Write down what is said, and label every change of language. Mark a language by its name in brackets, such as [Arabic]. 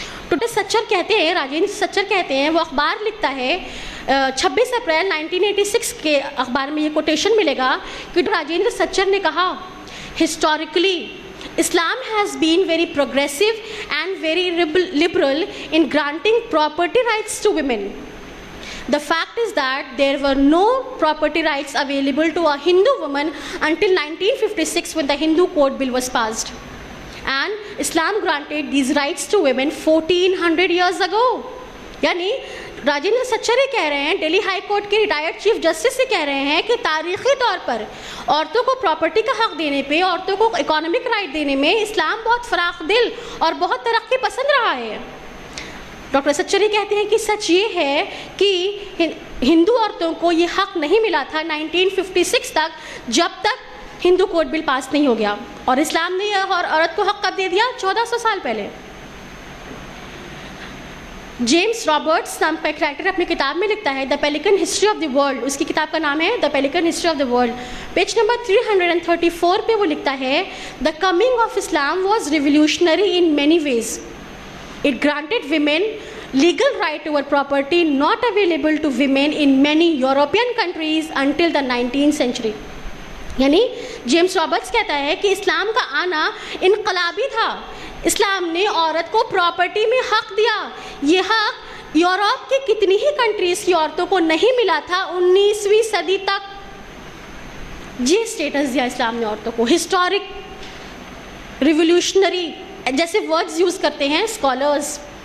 [Urdu] تو راجندر سچر کہتے ہیں، وہ اخبار لکھتا ہے 26 اپریل 1986 کے اخبار میں یہ کوٹیشن ملے گا کہ راجندر سچر نے کہا، [English] Historically Islam has been very progressive and very liberal in granting property rights to women. The fact is that there were no property rights available to a Hindu woman until 1956 when the Hindu Code Bill was passed. And Islam granted these rights to women 1400 years ago. [Urdu] یعنی راجندر سچر یہ کہہ رہے ہیں، Delhi high court کے retired chief justice سے کہہ رہے ہیں کہ تاریخی طور پر عورتوں کو پراپرٹی کا حق دینے پہ، عورتوں کو اکانومک رائٹ دینے میں اسلام بہت فراخ دل اور بہت ترقی پسند رہا ہے. ڈاکٹر سچر یہ کہتے ہیں کہ سچ یہ ہے کہ ہندو عورتوں کو یہ حق نہیں ملا تھا 1956 تک، جب تک ہندو کوڈ بل پاس نہیں ہو گیا. اور اسلام نے یہ عورت کو حق کب دے دیا؟ 1400 سال پہلے. جیمس رابرٹس نام کا ایک رائٹر اپنی کتاب میں لکھتا ہے دا پیلیکن ہسٹری آف دی ورلڈ. اس کی کتاب کا نام ہے دا پیلیکن history of the world. Page number 334 پہ وہ لکھتا ہے [English] The coming of Islam was revolutionary in many ways. It granted women legal right over property not available to women in many European countries until the 19th century. [Urdu] یعنی James Roberts کہتا ہے کہ اسلام کا آنا انقلابی تھا. اسلام نے عورت کو پراپرٹی میں حق دیا. یہ حق یورپ کی کتنی ہی کنٹریز کی عورتوں کو نہیں ملا تھا 19ویں صدی تک. یہ اسٹیٹس دیا اسلام نے عورتوں کو. ہسٹورک، ریولیوشنری جیسے ورڈز یوز کرتے ہیں اسکالرز.